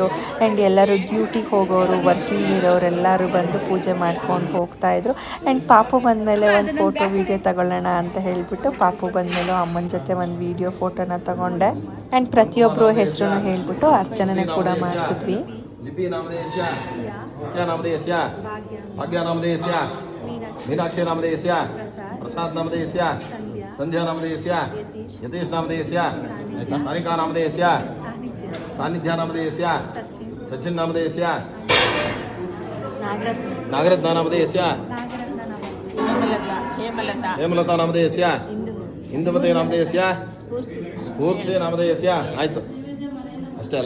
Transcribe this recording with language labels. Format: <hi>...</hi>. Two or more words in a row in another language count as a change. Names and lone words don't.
<kn>ಆ್ಯಂಡ್ ಎಲ್ಲರೂ ಡ್ಯೂಟಿಗೆ ಹೋಗೋರು, ವರ್ಕಿಂಗ್ ಇರೋರು ಎಲ್ಲರೂ ಬಂದು ಪೂಜೆ ಮಾಡ್ಕೊಂಡು ಹೋಗ್ತಾಯಿದ್ರು. ಆ್ಯಂಡ್ ಪಾಪು ಬಂದಮೇಲೆ ಒಂದು</kn> <en>photo video</en> <kn>ತಗೊಳ್ಳೋಣ ಅಂತ ಹೇಳಿಬಿಟ್ಟು ಪಾಪು ಬಂದಮೇಲೆ ಅಮ್ಮನ ಜೊತೆ ಒಂದು</kn> <en>video photona</en> <kn>ತಗೊಂಡೆ. ಆ್ಯಂಡ್ ಪ್ರತಿಯೊಬ್ಬರು ಹೆಸರನ್ನು ಹೇಳಿಬಿಟ್ಟು ಅರ್ಚನೆ ಕೂಡ ಮಾಡಿಸಿದ್ವಿ.</kn> <sa>मीनाक्षी नामधेयस्य प्रसाद नामधेयस्य संध्या नामधेयस्य यतीश नामधेयस्य सानिका नामधेयस्य सानिध्या नामधेयस्य सचिन नामधेयस्य नागरत्न नामधेयस्य हेमलता नामधेयस्य इंदुमती नामधेयस्य स्फूर्ति नामधेयस्य आयतु</sa> <kn>ಅಷ್ಟೇ ಅಲ್ಲ.</kn>